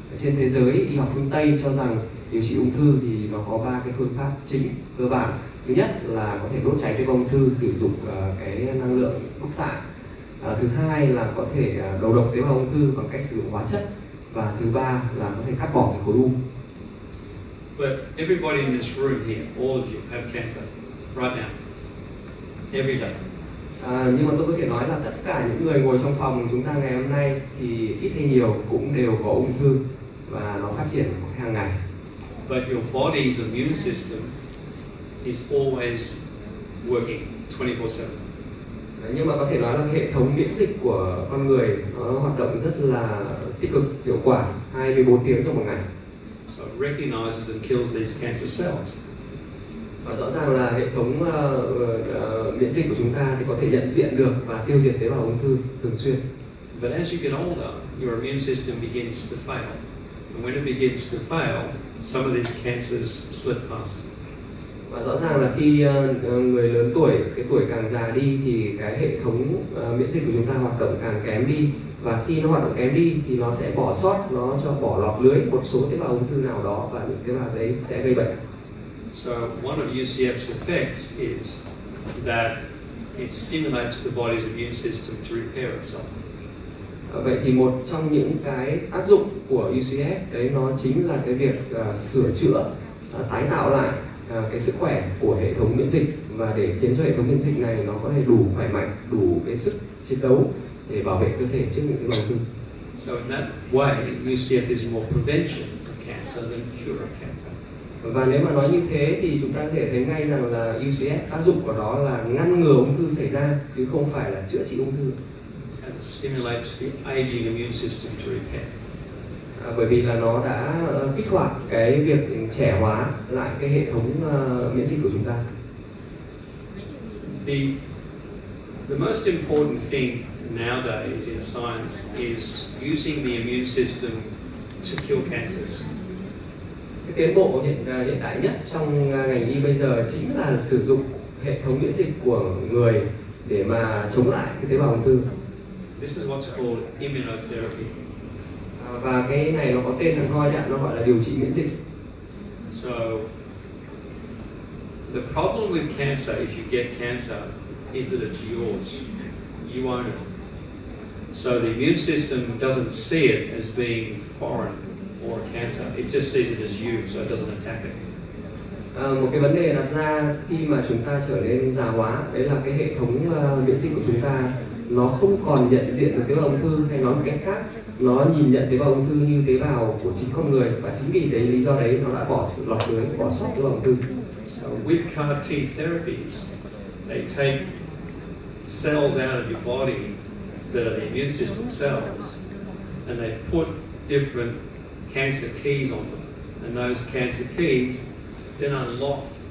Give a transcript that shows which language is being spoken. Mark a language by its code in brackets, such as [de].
[vi] Trên thế giới, y học phương Tây cho rằng điều trị ung thư thì nó có 3 cái phương pháp chính cơ bản. Thứ nhất là có thể đốt cháy tế bào ung thư sử dụng cái năng lượng bức xạ. Thứ hai là có thể đầu độc tế bào ung thư bằng cách sử dụng hóa chất. Và thứ ba là có thể cắt bỏ cái khối u. [en] But everybody in this room here, all of you have cancer right now, every day. [vi] Nhưng mà tôi có thể nói là tất cả những người ngồi trong phòng chúng ta ngày hôm nay thì ít hay nhiều cũng đều có ung thư và nó phát triển hàng ngày. [en] But your body's immune system is always working 24/7. [vi] Nhưng mà có thể nói là hệ thống miễn dịch của con người nó hoạt động rất là tích cực, hiệu quả 24 tiếng trong một ngày. [en] So it recognizes and kills these cancer cells. [vi] Và rõ ràng là hệ thống miễn dịch của chúng ta thì có thể nhận diện được và tiêu diệt tế bào ung thư thường xuyên. [en] But as you get older, your immune system begins to fail. And when it begins to fail, some of these cancers slip past. [vi] Và rõ ràng là khi người lớn tuổi, cái tuổi càng già đi thì cái hệ thống miễn dịch của chúng ta hoạt động càng kém đi. Và khi nó hoạt động kém đi thì nó sẽ bỏ sót, nó cho bỏ lọt lưới một số tế bào ung thư nào đó và những tế bào đấy sẽ gây bệnh. [en] So one of UCF's effects is that it stimulates the body's immune system to repair itself. [vi] Vậy thì một trong những cái tác dụng của UCF đấy nó chính là cái việc sửa chữa, tái tạo lại cái sức khỏe của hệ thống miễn dịch và để khiến cho hệ thống miễn dịch này nó có thể đủ khỏe mạnh, đủ cái sức chiến đấu để bảo vệ cơ thể trước những cái ung thư. [en] So in that way, UCF is more prevention of cancer than cure of cancer. [vi] Và nếu mà nói như thế thì chúng ta có thể thấy ngay rằng là UCF tác dụng của nó là ngăn ngừa ung thư xảy ra chứ không phải là chữa trị ung thư. [en] As it stimulates the aging immune system to repair. [vi] Bởi vì là nó đã kích hoạt cái việc trẻ hóa lại cái hệ thống miễn dịch của chúng ta. [en] The most important thing nowadays in science is using the immune system to kill cancers. [vi] Cái tiến bộ hiện đại nhất trong ngành y bây giờ chính là sử dụng hệ thống miễn dịch của người để mà chống lại cái tế bào ung thư. [en] This is what's called immunotherapy. [vi] Và cái này nó có tên hẳn hoi đấy, nó gọi là điều trị miễn dịch. [en] So the problem with cancer, if you get cancer, is that it's yours. You own it. So the immune system doesn't see it as being foreign or a cancer. It just sees it as you, so it doesn't attack it. [vi] Một cái vấn đề đặt ra khi mà chúng ta trở nên già hóa, đấy là cái hệ thống miễn dịch của chúng ta nó không còn nhận diện được tế bào ung thư, hay nói một cách khác, nó nhìn nhận tế bào ung thư như tế bào của chính con người và chính vì đấy lý do đấy nó đã bỏ sự lọt lưới, bỏ sót tế bào ung thư. [en] So with CAR-T therapies, they take cells out of your body that are the immune system cells, and they put different cancer keys on them, and those cancer keys then unlock